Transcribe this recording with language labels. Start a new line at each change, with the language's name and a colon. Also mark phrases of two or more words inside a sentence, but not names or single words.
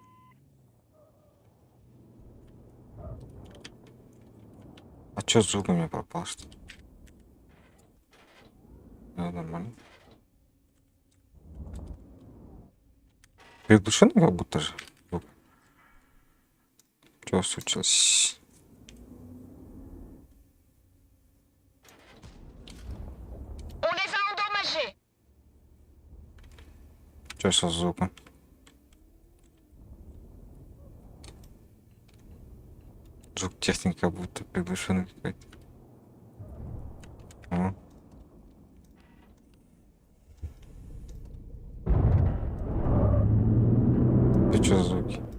Russian: А чё звук у меня пропал, что ли? Нормально. Приглушенный как будто же звук. Чё случилось?
French: On les a endommagés.
Russian: Чё со звуком? Звук техники как будто приглушенный какой-то. О. Ты чё за звуки?